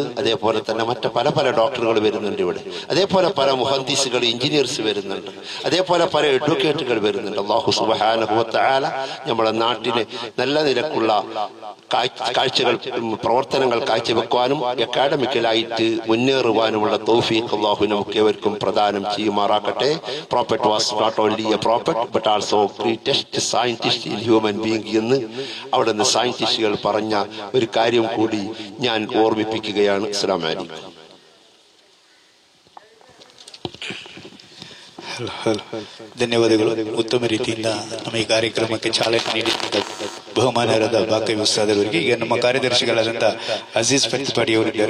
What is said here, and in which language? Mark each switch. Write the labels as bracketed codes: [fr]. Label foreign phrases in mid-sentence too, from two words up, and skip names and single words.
[ml] അതേപോലെ തന്നെ മറ്റു പല ഡോക്ടറുകൾ വരുന്നുണ്ട് ഇവിടെ. അതേപോലെ പല മുഹന്ദിസുകൾ, എഞ്ചിനീയേഴ്സ് വരുന്നുണ്ട്. അതേപോലെ പല അഡ്വക്കേറ്റുകൾ വരുന്നുണ്ട്. [ar] الله سبحانه وتعالى [ml] നമ്മുടെ നാട്ടിലെ നല്ല നിലക്കുള്ള കാഴ്ചകൾ പ്രവർത്തന പ്രവർത്തനങ്ങൾ കാഴ്ചവെക്കുവാനും അക്കാഡമിക്കലായിട്ട് മുന്നേറുവാനുമുള്ള തൗഫീഖ് അല്ലാഹു നമുക്കേവർക്കും പ്രദാനം ചെയ്യുമാറാക്കട്ടെ. [en] Prophet was not only a prophet but also greatest scientist in human being [ml] എന്ന് അവിടെ നിന്ന് സയന്റിസ്റ്റുകൾ പറഞ്ഞ ഒരു കാര്യം കൂടി ഞാൻ ಓರ್ಮಿಪಿക്കുകയാണ്. [ar] السلام عليكم. [kn] ಧನ್ಯವಾದಗಳು. ಉತ್ತಮ ರೀತಿಯಿಂದ ನಮ್ಮ ಈ ಕಾರ್ಯಕ್ರಮಕ್ಕೆ ಚಾಲನೆ ನೀಡಿದ ಬಹುಮಾನರಾದ ಬಾಕವಿ ಉಸ್ತಾದವರಿಗೆ ಈಗ ನಮ್ಮ ಕಾರ್ಯದರ್ಶಿಗಳಾದಂಥ ಅಜೀಜ್ ಫತ್ಪಾಡಿ ಅವರಿದ್ದಾರೆ.